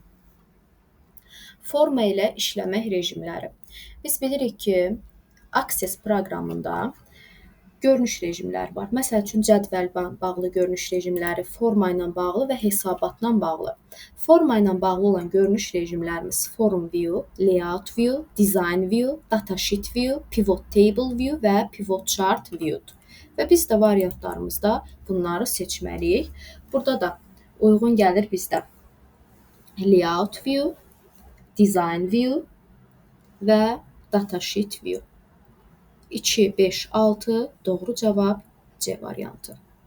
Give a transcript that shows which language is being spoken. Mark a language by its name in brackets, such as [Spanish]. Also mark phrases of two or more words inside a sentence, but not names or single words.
[Azerbaijani] Forma ilə işləmək rejimləri. Biz bilirik ki, Access proqramında görünüş rejimləri var. Məsəl üçün cədvəl bağlı görünüş rejimləri, forma ilə bağlı və hesabatla bağlı. Forma ilə bağlı olan görünüş rejimlərimiz Form View, Layout View, Design View, Datasheet View, Pivot Table View və Pivot Chart View-dur. Və biz də variantlarımızda bunları seçməliyik. Burada da uyğun gəlir bizdə Layout View, Design View və Datasheet View. 2, 5, 6 doğru cavab C variantı.